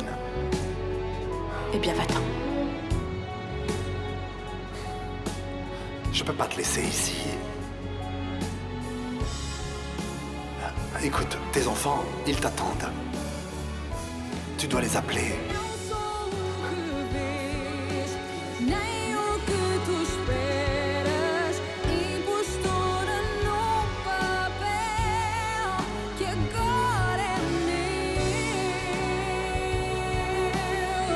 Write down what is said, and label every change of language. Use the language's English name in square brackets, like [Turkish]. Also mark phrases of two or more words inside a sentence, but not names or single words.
[French] Eh bien, va-t'en. Je peux pas te laisser ici. Écoute, tes enfants, ils t'attendent. Tu dois les appeler. [Portuguese] Nem o que tu esperas, impostora no papel que agora é meu.